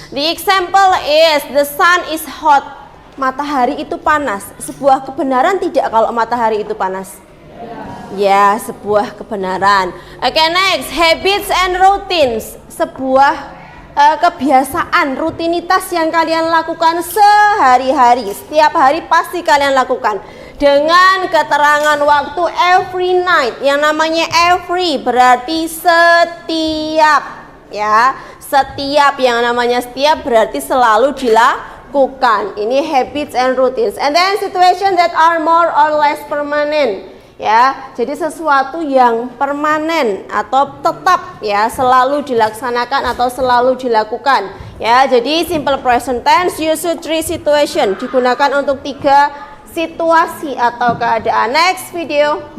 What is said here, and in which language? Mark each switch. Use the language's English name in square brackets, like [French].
[English] The example is the sun is hot. [Indonesian] Matahari itu panas. Sebuah kebenaran tidak kalau matahari itu panas? Ya, sebuah kebenaran. Oke, next, habits and routines. Sebuah kebiasaan, rutinitas yang kalian lakukan sehari-hari. Setiap hari pasti kalian lakukan. Dengan keterangan waktu every night. Yang namanya every berarti setiap. Ya, setiap, yang namanya setiap berarti selalu dilakukan. [English] Ini habits and routines. And then situation that are more or less permanent. [Indonesian] Ya, jadi sesuatu yang permanen atau tetap, ya, selalu dilaksanakan atau selalu dilakukan. Ya, jadi simple present tense use 3 situation, digunakan untuk 3 situasi atau keadaan. Next video.